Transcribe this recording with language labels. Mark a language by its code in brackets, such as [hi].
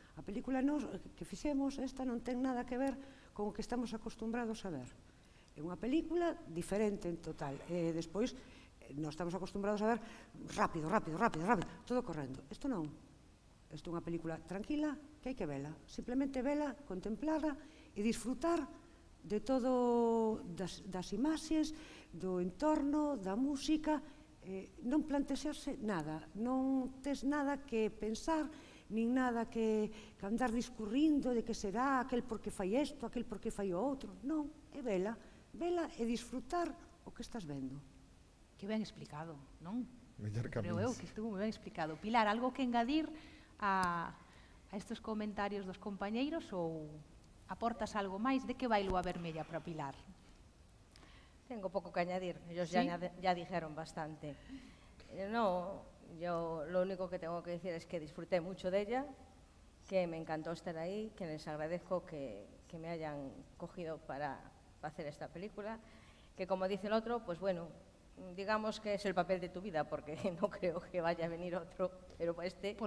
[gl] A película que fixemos, esta non ten nada que ver con o que estamos acostumbrados a ver. É unha película diferente en total. Despois, nós estamos acostumbrados a ver rápido, todo correndo. Isto non. Isto é unha película tranquila que hai que vela. Simplemente vela, contemplara e disfrutar de todo, das imaxes, do entorno, da música. Non plantexarse nada. Non tes nada que pensar, nin nada que andar discurrindo de que será aquel porque fai isto, aquel porque fai o outro. Non, é vela e disfrutar o que estás vendo. Que ben explicado, non? Creo eu que estuvo moi ben explicado. Pilar, algo que engadir a estes comentarios dos compañeiros ou aportas algo máis? De que vai Lúa Vermella para Pilar? [es] Tengo pouco que añadir, ellos ya dijeron bastante. No, yo lo único que tengo que decir es que disfruté mucho de ella, que me encantó estar ahí, que les agradezco que me hayan cogido para hacer esta película, que como dice el otro, pues bueno, digamos que es el papel de tu vida, porque no creo que vaya a venir otro, pero este,